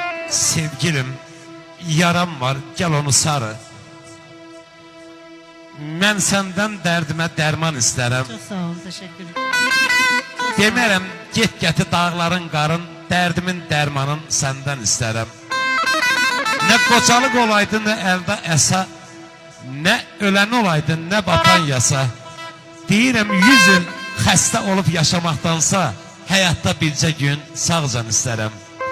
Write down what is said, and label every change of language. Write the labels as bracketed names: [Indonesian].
[Turkish] Sevgilim, yaram var, gel onu sarı. [Azerbaijani] Mən səndən dərdimə dərman istərəm. [Turkish] Çok sağ ol, teşekkür ederim. [Azerbaijani] Demərəm, get gəti dağların qarın, dərdimin dərmanın səndən istərəm. Nə qocalıq olaydı, nə əldə əsa, nə ölən olaydı, nə batan yasa. Deyirəm, 100 il xəstə olub yaşamaqdansa, həyatda bircə gün sağcan istərəm.